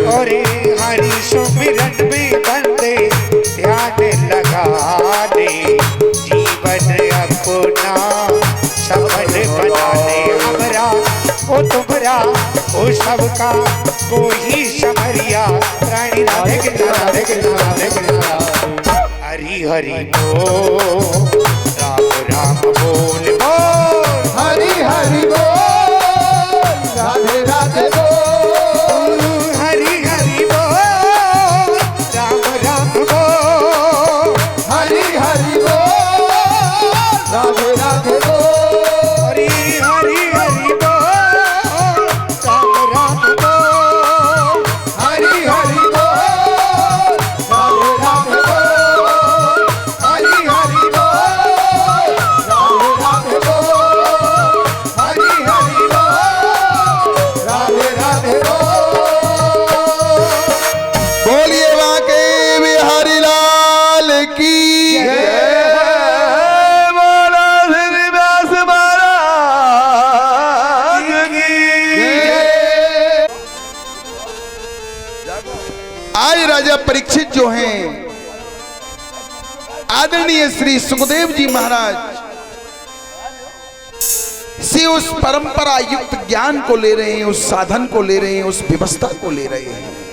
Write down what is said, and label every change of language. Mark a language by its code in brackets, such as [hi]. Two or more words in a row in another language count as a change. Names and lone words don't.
[hi] और हरि सुमिरन में बंदे ध्यान लगा ले, जीवन अपना सफल बना ले। हमरा ओ तुमरा ओ सबका कोई समरिया रानी राधे कृष्ण राधे कृष्ण राधे कृष्ण हरि हरि बोल राम राम बोल बोल हरि हरि बोल राधे राधे बोल हरि हरि बोल राम राम बोल हरि हरि बोल राधे राधे बोल हरि हरि हरि बोल राम राम बोल हरि हरि बोल राधे राधे बोल हरि हरि बोल राधे राधे बोल हरि हरि बोल राधे राधे बोल। बोलिए वाके बिहारी लाल की बोलो श्री व्यास महाराज की। आज राजा परीक्षित जो हैं आदरणीय श्री सुखदेव जी महाराज से उस परंपरा युक्त ज्ञान को ले रहे हैं, उस साधन को ले रहे हैं, उस व्यवस्था को ले रहे हैं।